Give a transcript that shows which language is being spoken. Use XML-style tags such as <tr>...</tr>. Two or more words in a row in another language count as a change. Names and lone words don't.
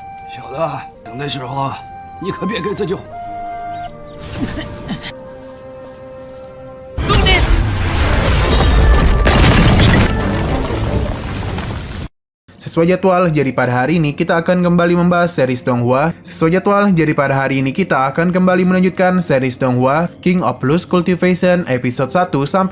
<zh>小子，等的时候你可别给自救。</zh> <id>Sesuai jadwal, jadi pada hari ini kita akan kembali membahas series Donghua. Sesuai jadwal, jadi pada hari ini kita akan kembali melanjutkan series Donghua King of Lust Cultivation episode 1-5.</id>